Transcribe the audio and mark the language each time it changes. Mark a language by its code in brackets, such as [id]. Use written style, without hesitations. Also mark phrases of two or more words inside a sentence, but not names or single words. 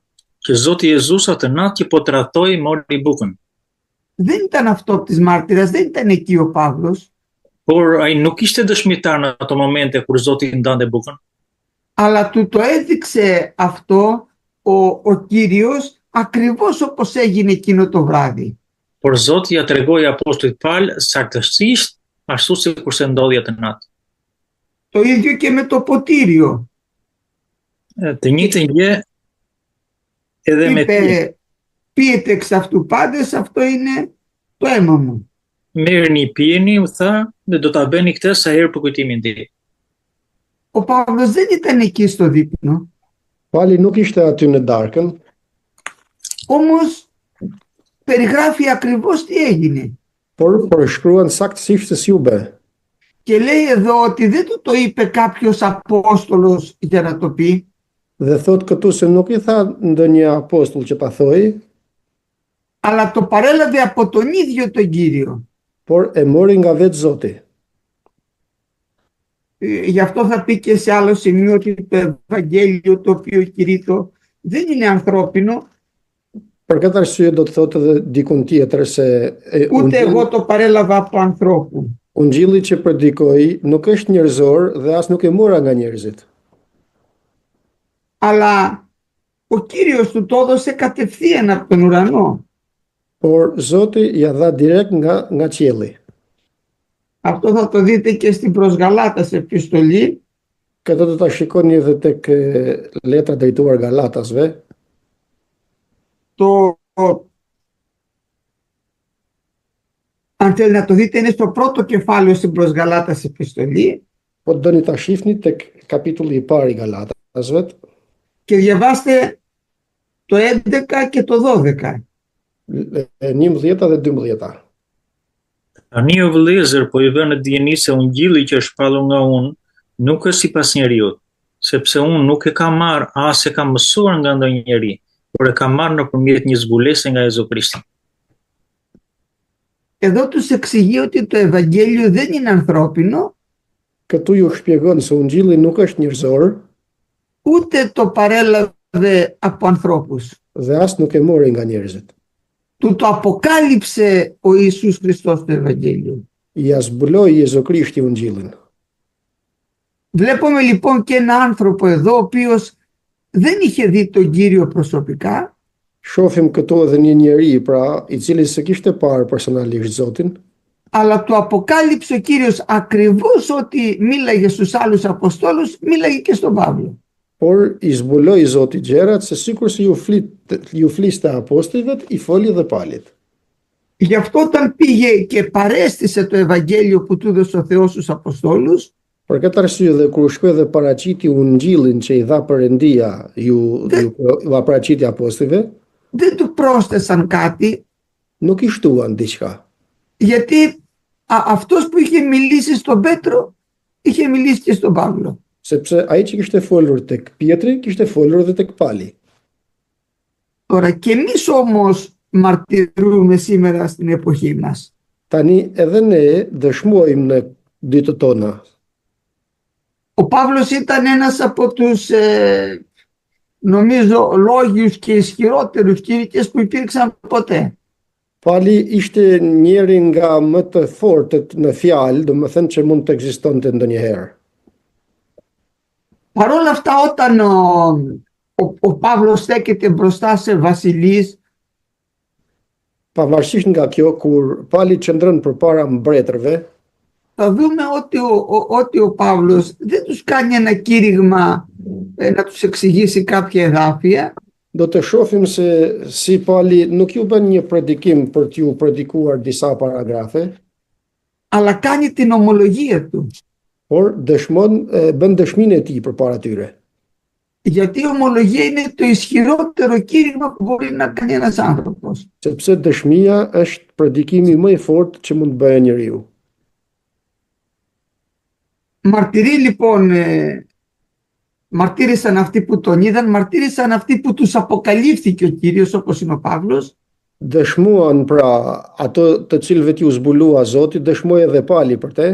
[sq] Që Zoti Jezus atë natë që po tratoi mori bukën. [el] Δεν ήταν αυτόπτης μάρτυρας, δεν ήταν εκεί ο Παύλος. [sq] Por ai nuk ishte dëshmitar në ato momente kur Zoti ndante bukën. [el] Αλλά του το έδειξε αυτό ο Κύριος ακριβώς όπως έγινε εκείνο το βράδυ. [sq] Por Zoti ja tregoi apostullit Paul saktësisht ashtu sikurse ndodhi atë natë. [el] Το ίδιο και με το ποτήριο. [sq] Të njëjtën gjë edhe me [el] Είπε, πείτε εξ αυτού πάντες, αυτό είναι το αίμα μου. [sq] merrni pijeni, u tha, dhe do ta bëni këtë sa herë për kujtimin tim. [el] Ο Παύλος δεν ήταν εκεί στο δείπνο, [sq] Pali nuk ishte aty në darkën, [el] όμως περιγράφει ακριβώς τι έγινε. [sq] por përshkruan saktësisht se si u bë. [el] Και λέει εδώ ότι δεν του το είπε κάποιος Απόστολος για να το πει, [sq] Dhe thot këtu se nuk i tha ndonjë apostull që pa thoi, [el] αλλά το παρέλαβε από τον ίδιο τον Κύριο. [sq] por e mori nga vetë Zoti. [el] Γι' αυτό θα πει και σε άλλο σημείο ότι το Ευαγγέλιο το οποίο κηρύττω δεν είναι ανθρώπινο, [sq] Për këtë arsye do të thotë edhe dikun tjetër se [el] ούτε εγώ το παρέλαβα από ανθρώπου. [sq] ungjilli që predikoj nuk është njerëzor dhe as nuk e mora nga njerëzit. [el] αλλά ο Κύριος του το έδωσε κατευθείαν από τον ουρανό. [sq] Por Zoti ja dha direkt nga qielli. [el] Αυτό θα το δείτε και στην προς Γαλάτας επιστολή, [sq] Këtë do ta shikoni edhe tek letra drejtuar Galatasve. [el] Αν θέλει να το δείτε, είναι στο πρώτο κεφάλαιο στην προς Γαλάτας επιστολή, [sq] Po doni ta shihni tek kapitulli I parë I Galatasve [el] και διαβάστε το 11 και το 12. [sq] 11 dhe 12. Tani o vëllezër, po I vënë dijeni se ungjilli që është shpallur nga unë nuk është sipas njeriut, sepse unë nuk e kam marrë as e kam mësuar nga ndonjë njeri, por e kam marrë nëpërmjet një zbulese nga Jezu Krishti. [el] Εδώ τους εξηγεί ότι το Ευαγγέλιο δεν είναι ανθρώπινο, [sq] Këtu ju shpjegon se ungjilli nuk është njerëzor [el] ούτε το παρέλαβε από ανθρώπους. [sq] dhe as nuk e mori nga njerëzit. [el] Του το αποκάλυψε ο Ιησούς Χριστός το Ευαγγέλιο. [sq] Ja zbuloi Jezu Krishti ungjillin. [el] Βλέπουμε λοιπόν και ένα άνθρωπο εδώ ο οποίος δεν είχε δει τον Κύριο προσωπικά, [sq] Shohim këtu edhe një njeri, pra, I cili se kishte parë personalisht Zotin, [el] αλλά του αποκάλυψε ο Κύριος ακριβώς ότι μίλαγε στους άλλους Αποστόλους, μίλαγε και στον Παύλο. [sq] por I zbuloi Zoti gjërat se sikur se ju fliste apostujve, I foli dhe Palit. [el] Γι' αυτό όταν πήγε και παρέστησε το Ευαγγέλιο που του έδωσε ο Θεός στους Αποστόλους, [sq] Për këtë arsye dhe kur shkoi dhe paraqiti ungjillin që I dha Perëndia, ju paraqiti apostujve, [el] δεν του πρόσθεσαν κάτι, [sq] nuk I shtuan diçka. [el] γιατί αυτός που είχε μιλήσει στον Πέτρο είχε μιλήσει και στον Παύλο. [sq] Sepse ai që kishte folur tek Pietri, kishte folur edhe tek Pali. [el] Τώρα και εμείς όμως μαρτυρούμε σήμερα στην εποχή μας. [sq] Tani edhe ne dëshmojmë në ditët tona. [el] Ο Παύλος ήταν ένας από τους νομίζω λόγιους και ισχυρότερους κήρυκες που υπήρξαν ποτέ. [sq] Pali ishte njeri nga më të fortët në fjalë, domethënë që mund të ekzistonte ndonjëherë. [el] Παρ' όλα αυτά όταν ο Παύλος στέκεται μπροστά σε βασιλείς, [sq] Pavarësisht nga kjo, kur Pali qëndron përpara mbretërve, [el] θα δούμε ότι ο Παύλος δεν τους κάνει ένα κήρυγμα να τους εξηγήσει κάποια εδάφια, [sq] do të shohim se si Pali nuk ju bën një predikim për t'ju predikuar disa paragrafe, [el] αλλά κάνει την ομολογία του. [sq] por bën dëshminë e tij përpara tyre. [el] Γιατί η ομολογία είναι το ισχυρότερο κήρυγμα που μπορεί να κάνει ένας άνθρωπος. [sq] Sepse dëshmia është predikimi më I fortë që mund të bëjë njeriu. [el] Μαρτύρησαν αυτοί που τον είδαν, μαρτύρησαν αυτοί που τους αποκαλύφθηκε ο Κύριος, όπως είναι ο Παύλος. [sq] Dëshmuan pra ato të cilëve t'ju zbulua Zoti, dëshmoi edhe Pali për te,